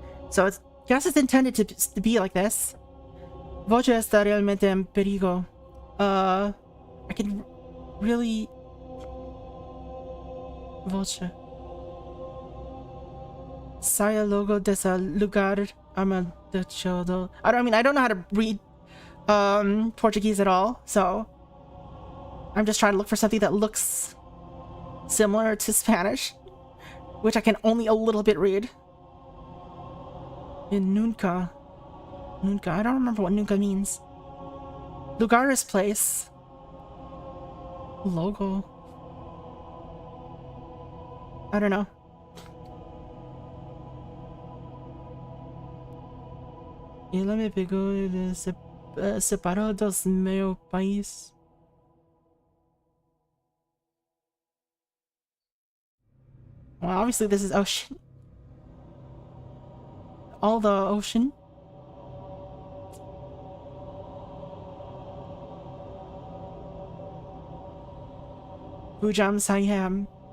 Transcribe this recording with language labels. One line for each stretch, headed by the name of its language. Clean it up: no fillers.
English: So it's, guess it's intended to be like this.
Portuguese: Você está realmente em perigo.
English: I can really...
Portuguese: Voce. Saia logo desse lugar amaldiçoado.
English: I don't know how to read Portuguese at all, so I'm just trying to look for something that looks similar to Spanish, which I can only a little bit read. In
Portuguese: nunca. Nunca.
English: I don't remember what nunca means. Lugar is place. Logo. I don't know.
Portuguese: Ela me pegou e separou dos meu país.
English: Well, obviously this is ocean. All the ocean. Bujam Sayam.